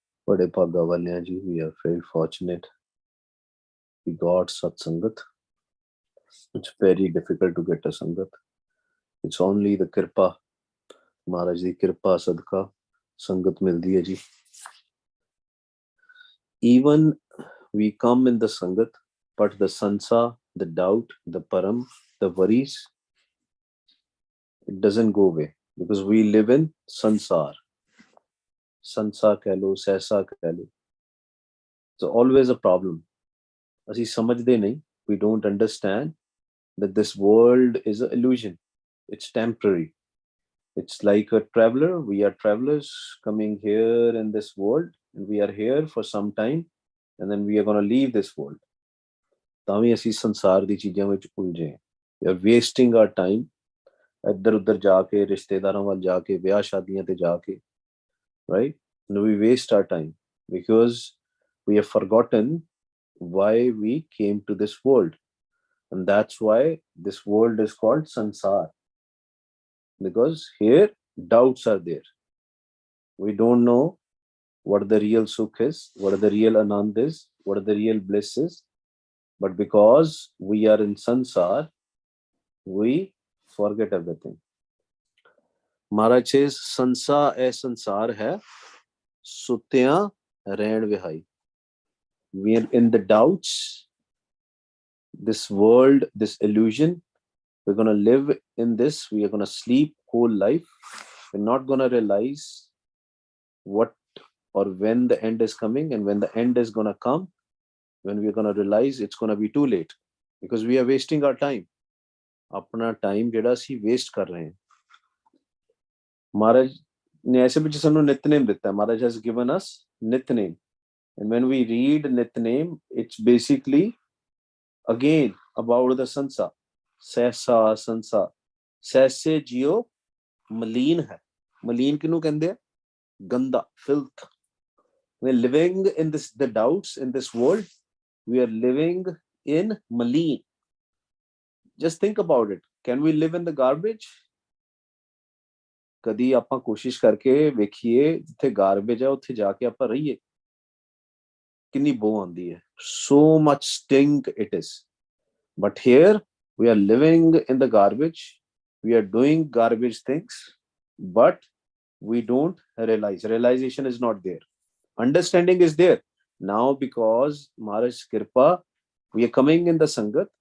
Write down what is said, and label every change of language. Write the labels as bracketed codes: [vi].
[pa] ਬੜੇ ਭਾਗਾ ਵਾਲਿਆਂ ਜੀ, [en] we are very fortunate we got satsangat. It's very difficult to get a sangat. It's only the [pa] ਕਿਰਪਾ, ਮਹਾਰਾਜ ਦੀ ਕਿਰਪਾ ਸਦਕਾ ਸੰਗਤ ਮਿਲਦੀ ਹੈ ਜੀ। [en] Even we come in the sangat, but the sansa, the doubt, the param, the worries, it doesn't go away because we live in sansar. [pa] ਸੰਸਾ ਕਹਿ ਲਓ, ਸਹਿਸਾ ਕਹਿ ਲਓ, [en] it's always a problem. [pa] ਅਸੀਂ ਸਮਝਦੇ ਨਹੀਂ, [en] we don't understand that this world is an illusion. It's temporary. It's like a traveler. We are travelers coming here in this world, and we are here for some time, and then we are going to leave this world. [pa] ਤਾਂ ਵੀ ਅਸੀਂ ਸੰਸਾਰ ਦੀ ਚੀਜ਼ਾਂ ਵਿੱਚ ਉਲਝੇ ਹਾਂ. [en] We are wasting our time. [pa] ਇੱਧਰ ਉੱਧਰ ਜਾ ਕੇ, ਰਿਸ਼ਤੇਦਾਰਾਂ ਵੱਲ ਜਾ ਕੇ, ਵਿਆਹ ਸ਼ਾਦੀਆਂ ਤੇ ਜਾ ਕੇ, [en] right? And we waste our time because we have forgotten why we came to this world. And that's why this world is called sansar. Because here doubts are there. We don't know what the real sukh is, what the real anand is, what the real bliss is. But because we are in sansar, we forget everything. Maharaj says, [pa] sansa e sansar hai, sutya ਰਹਿਣ ਵਿਹਾਈ. [en] We are in the doubts, this world, this illusion. We're going to live in this. We are going to sleep whole life. We're not going to realize what or when the end is coming. And when the end is going to come, when we're going to realize, it's going to be too late. Because we are wasting our time. [pa] अपना time ਜਿਹੜਾ ਅਸੀਂ waste ਕਰ ਰਹੇ ਹਾਂ. ਮਹਾਰਾਜ ਨੇ ਐਸੇ ਵਿੱਚ ਸਾਨੂੰ ਨਿਤਨੇਮ ਦਿੱਤਾ. [en] Maharaj has given us Nitnem. And when we read Nitnem, it's basically again about the sansa. [pa] ਸਹਿਸਾ ਸੰਸਾ. ਸਹਿਸੇ ਜਿਉ ਮਲੀਨ ਹੈ. ਮਲੀਨ ਕਿਹਨੂੰ ਕਹਿੰਦੇ ਆ? ਗੰਦਾ, filth. [en] We're living in this, the doubts in this world. We are living in maleen. Just think about it. Can we live in the garbage? [pa] ਕਦੀ ਆਪਾਂ ਕੋਸ਼ਿਸ਼ ਕਰਕੇ ਵੇਖੀਏ, ਜਿੱਥੇ garbage ਹੈ ਉੱਥੇ ਜਾ ਕੇ ਆਪਾਂ ਰਹੀਏ, ਕਿੰਨੀ ਬੋ ਆਉਂਦੀ ਹੈ. [en] So much stink it is. But here we are living in the garbage. We are doing garbage things, but we don't realize. Realization is not there. Understanding is there. Now because Maharaj's Kripa, we are coming in the Sangat.